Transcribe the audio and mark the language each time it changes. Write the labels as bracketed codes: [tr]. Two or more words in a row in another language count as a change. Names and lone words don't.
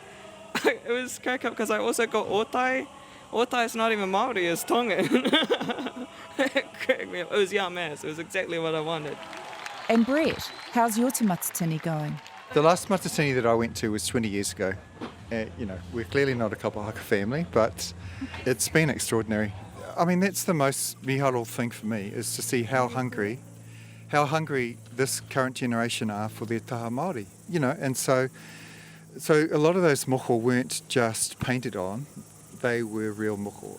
[en] It was crack up because I also got otai. Otai is not even Māori, it's Tongan. It cracked me up. It was yum ass. It was exactly what I wanted. And Brett, how's your Te Matatini going? The last Matatini that I went to was 20 years ago. We're clearly not a [mi] kapa haka [en] family, but it's been extraordinary. I mean, that's the most miharo thing for me, is to see how hungry this current generation are for their [mi] taha Māori. [en] And so a lot of those moko weren't just painted on, they were real moko.